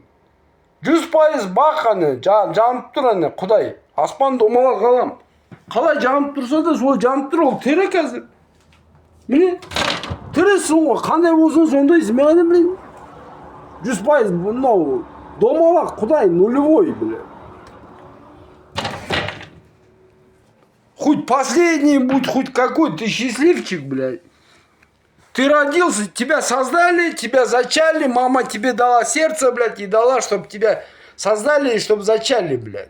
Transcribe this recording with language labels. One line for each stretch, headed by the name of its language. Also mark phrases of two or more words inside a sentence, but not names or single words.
Kazakh: 100% бақ аны, жанып тұр аны, Құдай. Аспан домалақ ғалам. Қалай жанып тұрса да, сол жанып тұр, ол тірі қазір. Міне, тірісің ғой, қандай болсын сондайсың, мен ғана білейін. 100% мынау домалақ Құдай,
Russian: нулевой, бля. Хоть последний будь, хоть какой, ты счастливчик, блядь. Ты родился, тебя создали, тебя зачали, мама тебе дала сердце, блядь, и дала, чтобы тебя создали и чтобы зачали, блядь.